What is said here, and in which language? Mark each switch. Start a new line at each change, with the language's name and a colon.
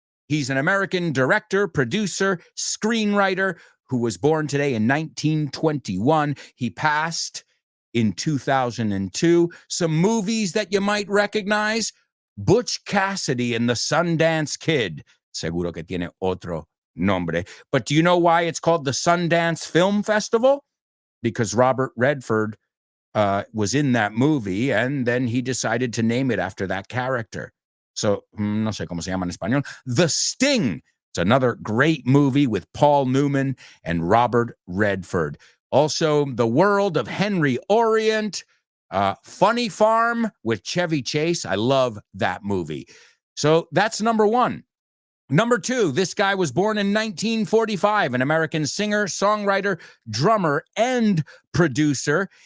English: He's an American director, producer, screenwriter who was born today in 1921. He passed in 2002. Some movies that you might recognize: Butch Cassidy and the Sundance Kid.
Spanish: Seguro que tiene otro nombre.
English: But do you know why it's called the Sundance Film Festival? Because Robert Redford was in that movie, and then he decided to name it after that character.
Spanish: So, no sé cómo se llama en español.
English: The Sting. It's another great movie with Paul Newman and Robert Redford. Also, The World of Henry Orient, Funny Farm with Chevy Chase. I love that movie. So that's number one. Number two, this guy was born in 1945, an American singer, songwriter, drummer, and producer.